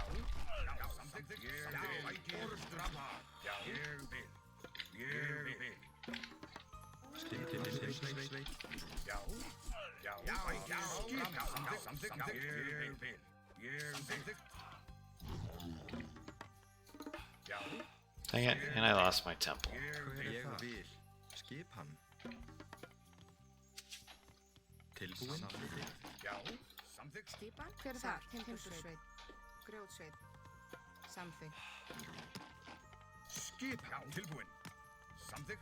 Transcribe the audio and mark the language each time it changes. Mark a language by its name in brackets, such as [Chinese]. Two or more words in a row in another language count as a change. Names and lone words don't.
[Icelandic] Já, samþykkt. Já, orustuslag. Já, ég vil. Ég vil. Já, já, já, skipan, samþykkt. Ég vil. Ég samþykkt. Já. [English] Dang it, and I lost my temple. [Icelandic] Ég vil. Skipan. Tilbúin. Já, samþykkt. Skipan? Hver er það? Timbursveit. Grjótsveit. Samþykkt. Skipan. Já, tilbúin. Samþykkt.